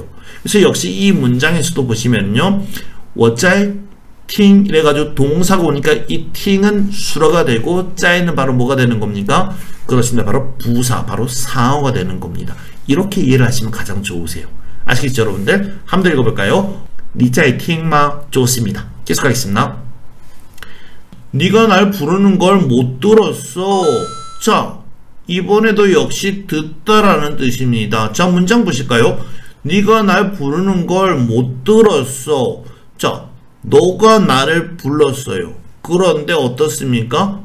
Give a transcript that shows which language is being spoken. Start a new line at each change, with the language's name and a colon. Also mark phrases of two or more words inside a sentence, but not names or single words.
Korean: 그래서 역시 이 문장에서도 보시면요.
Chinese: 我在听
Korean: 이래가지고 동사가 오니까 이 팅은 수어가 되고 짜이는 바로 뭐가 되는 겁니까? 그렇습니다. 바로 부사, 바로 상어가 되는 겁니다. 이렇게 이해를 하시면 가장 좋으세요. 아시겠죠 여러분들? 한번 더 읽어볼까요?
Chinese: 你在听吗?
Korean: 좋습니다. 계속하겠습니다. 네가 날 부르는 걸 못 들었어. 자, 이번에도 역시 듣다라는 뜻입니다. 자, 문장 보실까요? 네가 날 부르는 걸 못 들었어. 자, 너가 나를 불렀어요. 그런데 어떻습니까?